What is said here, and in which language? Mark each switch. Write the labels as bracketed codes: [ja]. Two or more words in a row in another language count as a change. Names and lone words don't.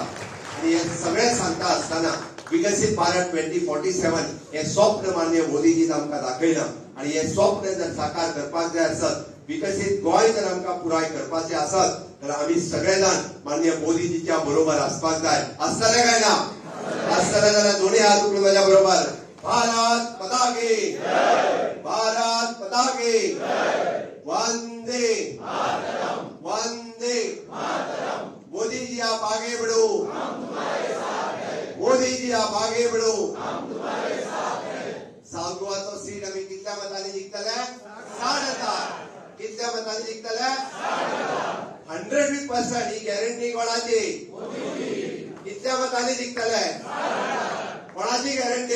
[kok] आणि हे सगळें सांगता आसतना विकसीत भारत 2047 हे स्वप्न मान्य मोदीजीन आमकां दाखयलां. आणि हे स्वप्न जर साकार करपाक जाय आसत, विकसीत गोंय जर आमकां पुराय करपाचें आसत जाल्यार आमी सगळे जाण मान्य मोदीजीच्या बरोबर आसपाक जाय. आसतले काय ना? आसतले जाल्यार दोन्ही हात उखलून म्हज्या बरोबर [hi] भारत माता की भारत माता की वंदे वंदे मोदीजी आप आगे बढ़ो, मोदीजी आप आगे बढ़ो. [kok] सावगुवाचो सीट आमी कितल्या मतांनी जिखतले? 7,500. कितल्या मतांनी जिखतले? 100% ही गॅरंटी कोणाची? कितल्या मतांनी जिखतले? कोणाची गॅरंटी?